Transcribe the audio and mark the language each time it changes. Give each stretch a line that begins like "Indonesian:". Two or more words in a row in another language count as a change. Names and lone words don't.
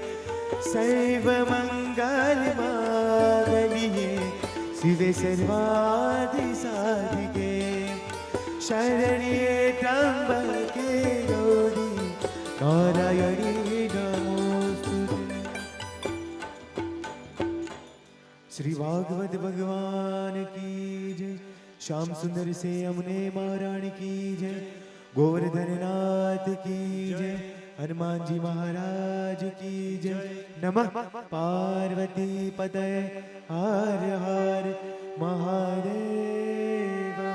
Sanskrit: सर्वमंगलमांगल्ये शिवे सर्वादि साधिके शरण्ये त्र्यंबके गौरी नारायणी नमोस्तुते
Hindi: श्री भागवत भगवान की जय श्याम सुंदर से अमने महारानी की जय गोवर्धन नाथ की जय हनुमान जी महाराज की जय नमः पार्वती पतये हर हर महादेव